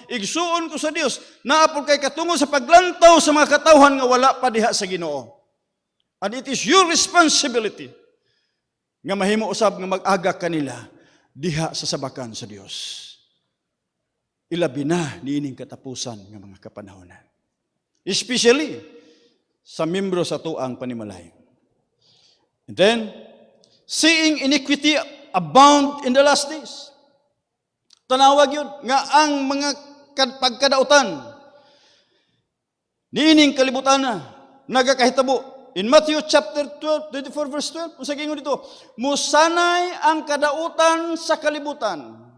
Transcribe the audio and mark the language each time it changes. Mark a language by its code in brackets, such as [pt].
[ceb] Igsuon ko sa Dios naapol kay katungod sa paglantaw sa mga katawhan nga wala pa diha sa Ginoo. [en] And it is your responsibility [ceb] nga mahimo usab nga mag-agak kanila diha sa sabakan sa Dios. Ilabi na niining katapusan nga mga kapanahonan. Especially sa membro sa tuang panimalay. [en] And then, seeing iniquity abound in the last days. [ceb] Tanawag yun nga ang mga pagkadautan niining kalibutan na nagakahitabo. In Matthew chapter 12, 24 verse 12, kung sa gingon dito, musanay ang kadautan sa kalibutan.